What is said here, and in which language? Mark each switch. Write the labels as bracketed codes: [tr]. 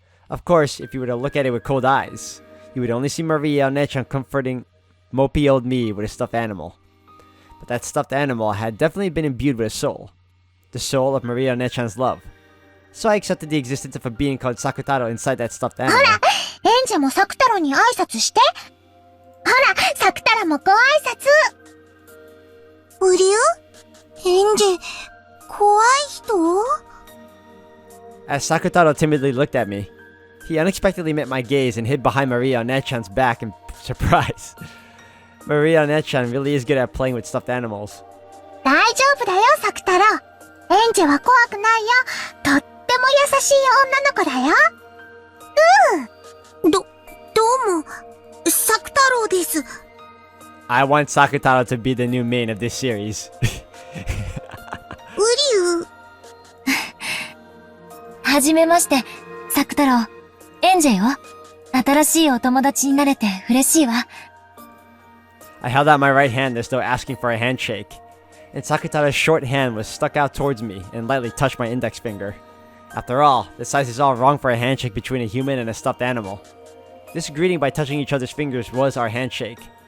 [en] Of course, if you were to look at it with cold eyes, you would only see Maria and Ange comforting mopey old me with a stuffed animal. But that stuffed animal had definitely been imbued with a soul. The soul of Maria and Ange's love. So I accepted the existence of a being called Sakutarou inside that stuffed animal. [ja] ほら、エンジェもサクタロに挨拶して。ほら、サクタロもご挨拶。フリュー？エンジェ、怖い人？ [en] As Sakutarou timidly looked at me, he unexpectedly met my gaze and hid behind Maria and Ange's back in surprise. Maria and Ange really is good at playing with stuffed animals. [ja] 大丈夫だよ、サクタロ。エンジェは怖くないよ。とっても優しい女の子だよ。どうも、サクタロウです。 [en] I want Sakutarou to be the new main of this series. [ja] ウリュー。はじめまして、サクタロウ。エンジェよ。新しいお友達になれて嬉しいわ。 [en] I held out my right hand as though asking for a handshake, and Sakutarou's short hand was stuck out towards me and lightly touched my index finger. After all, the size is all wrong for a handshake between a human and a stuffed animal. This greeting by touching each other's fingers was our handshake.